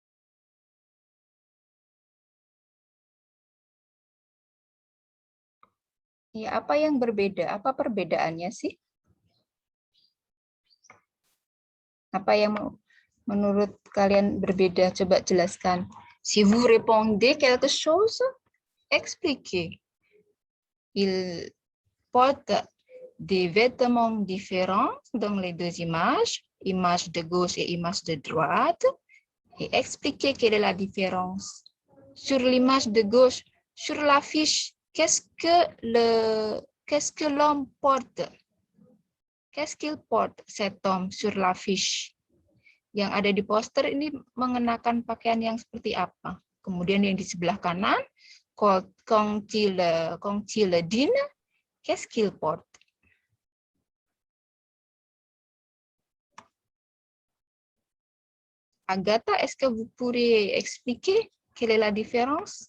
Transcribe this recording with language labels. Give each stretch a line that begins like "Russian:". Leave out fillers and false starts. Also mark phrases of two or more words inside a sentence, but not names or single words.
Indonesian: Ya, apa yang berbeda? Apa perbedaannya sih? Apa yang menurut kalian berbeda? Coba jelaskan.
French: Si vous répondez quelque chose, expliquez. Ils portent des vêtements différents dans les deux images, image de gauche et image de droite, et expliquez quelle est la différence. Sur l'image de gauche, sur l'affiche, qu'est-ce que l'homme porte? Qu'est-ce qu'il porte, cet homme, sur l'affiche?
Indonesian: Yang ada di poster ini mengenakan pakaian yang seperti apa? Kemudian yang di sebelah kanan,
French: quand il dîne, qu'est-ce qu'il porte? Agatha, est-ce que vous pourriez expliquer quelle est la différence?